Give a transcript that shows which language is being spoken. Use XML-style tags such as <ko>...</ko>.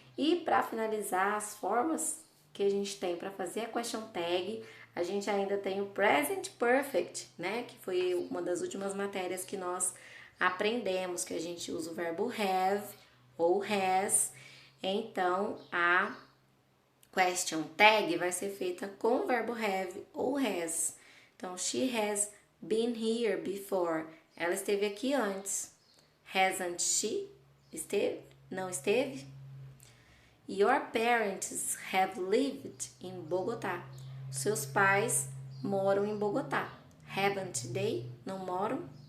<pt>E para finalizar as formas que a gente tem para fazer a question tag, a gente ainda tem o present perfect, né? Que foi uma das últimas matérias que nós aprendemos, que a gente usa o verbo have ou has. Então, a question tag vai ser feita com o verbo have ou has. Então,</pt> <en>she has been here before.</en> <pt>Ela esteve aqui antes.</pt> <en>Hasn't she?</en> <pt>Esteve? Não esteve?</pt> <en>Your parents have lived in Bogotá.</en> <pt>Seus pais moram em Bogotá.</pt> <en>Haven't they?</en> <pt>Não moram?</pt>